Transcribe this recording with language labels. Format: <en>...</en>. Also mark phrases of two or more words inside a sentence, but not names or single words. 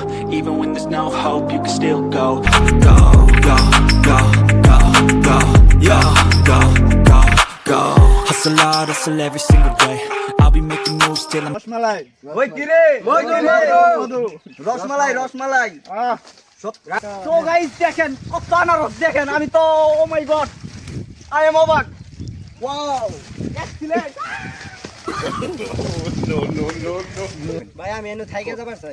<en>Even when there's no hope, you can still go. Go, go, go, go, go, yo, go, go, go. Hustle hard, hustle every single day. I'll be making moves till I'm</en> <bn>রসমালাই ওই কি রে মধু রসমালাই তো গাইস দেখেন কত আনারস দেখেন আমি তো</bn> <en>oh my god I am</en> <bn>অবাক</bn> <en>wow excellent</en> <bn>ভাই আমি এনে থাইকে যাবার চাই</bn>